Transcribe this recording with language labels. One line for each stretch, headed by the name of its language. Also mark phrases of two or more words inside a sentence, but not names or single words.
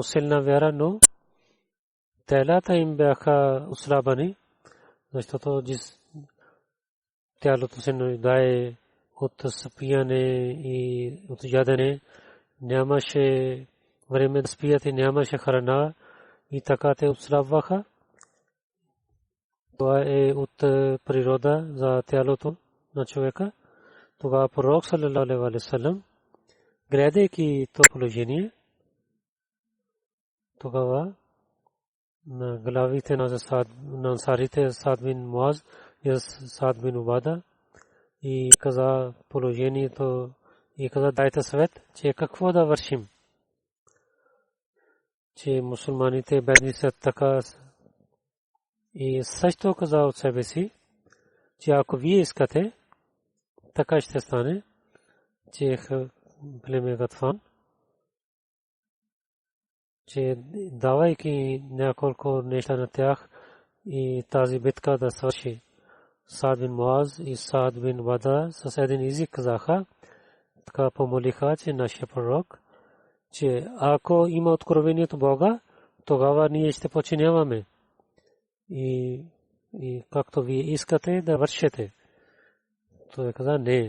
Bulgarian: силна вяра, но телата им бяха отслабани, защото тялото се нуждае от спияне и от ядене, нямаше време да спият и нямаше храна и така те отслабваха. това е от природа за тялото на човека. Тогава пророк
Arabic: صلى الله عليه وسلم,
Bulgarian: гледайки това положение, тогава на главите на ансарите Саад бин Муаз и Саад бин Убада и каза положението и каза дайте съвет, че какво да вършим, че мусулманите бедни са така. И също каза от себе си, че ако вие искате, така ще стане, че племе Гатфан, че давайки няколко неща на тях и тази битка да свърши. Саад бин Муаз и Саад бин Убада с един език казаха, така помолиха, че нашия пророк, че ако има откровението Бога, тогава ние ще подчиняваме. И както вие искате да вършите. Той каза не.